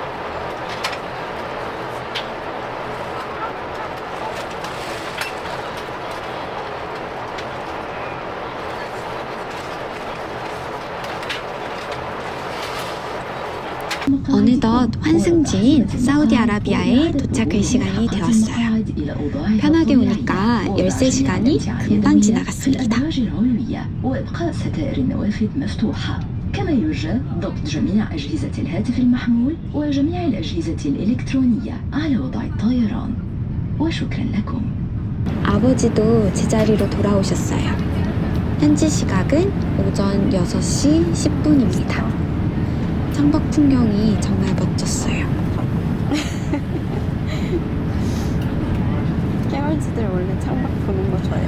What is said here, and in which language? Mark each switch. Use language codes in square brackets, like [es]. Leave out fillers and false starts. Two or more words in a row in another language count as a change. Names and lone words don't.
[ko] 어느덧 환승지인 사우디아라비아에 도착할 시간이 되었어요. 편하게 오니까 13시간이 금방 지나갔습니다. [ar] كما يرجى ضبط جميع أجهزة الهاتف المحمول وجميع الأجهزة الإلكترونية على وضع الطيران وشكرا لكم. [ko] 아버지도 제자리로 돌아오셨어요. 현지 시각은 오전 6시 10분입니다. 창밖 풍경이 정말 멋졌어요. 깨말지들 원래 창밖 보는 거 좋아해.